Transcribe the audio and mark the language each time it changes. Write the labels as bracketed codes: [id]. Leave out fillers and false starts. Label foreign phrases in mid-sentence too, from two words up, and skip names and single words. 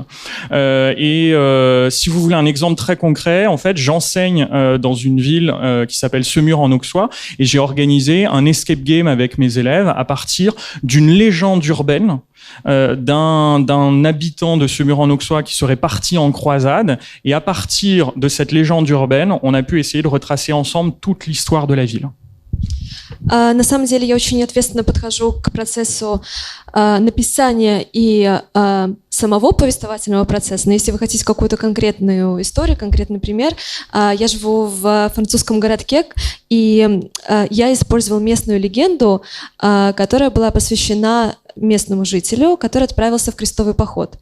[fr] Si vous voulez un exemple très concret, en fait, j'enseigne dans une ville qui s'appelle Semur en Auxois et j'ai organisé un [en] escape game [fr] avec mes élèves à partir d'une légende urbaine d'un habitant de Semur en Auxois qui serait parti en croisade, et à partir de cette légende urbaine, on a pu essayer de retracer ensemble toute l'histoire de la ville. [ru] На самом деле я очень ответственно подхожу к процессу написания и самого повествовательного процесса. Но если вы хотите какую-то конкретную историю, конкретный пример, я живу в французском городке, и я использовал местную легенду, которая была посвящена местному жителю, который отправился в крестовый поход.